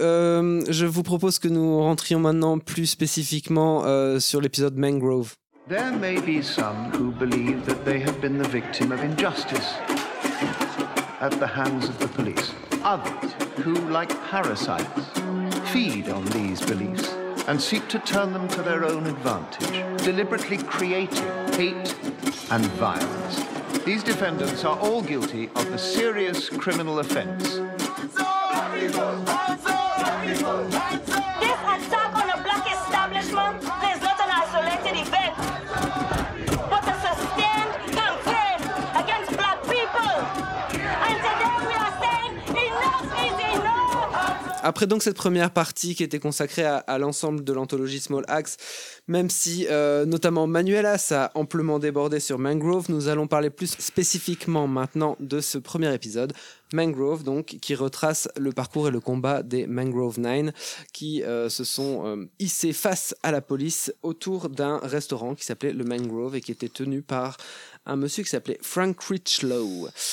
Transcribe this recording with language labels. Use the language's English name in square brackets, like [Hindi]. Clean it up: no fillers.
[French] Je vous propose que nous rentrions maintenant plus spécifiquement sur l'épisode Mangrove. [English] There may be some who believe that they have been the victim of injustice at the hands of the police. Others who, like parasites, feed on these beliefs and seek to turn them to their own advantage, deliberately creating hate and violence. These defendants are all guilty of the serious criminal offense. This attack on a black establishment is not an isolated event, but a sustained campaign against black people. And today we are saying enough is enough. [French] Après donc cette première partie qui était consacrée à l'ensemble de l'anthologie Small Axe, même si notamment Manuela a amplement débordé sur Mangrove, nous allons parler plus spécifiquement maintenant de ce premier épisode, Mangrove, donc, qui retrace le parcours et le combat des Mangrove Nine, qui se sont hissés face à la police autour d'un restaurant qui s'appelait le Mangrove et qui était tenu par un monsieur qui s'appelait Frank Critchlow.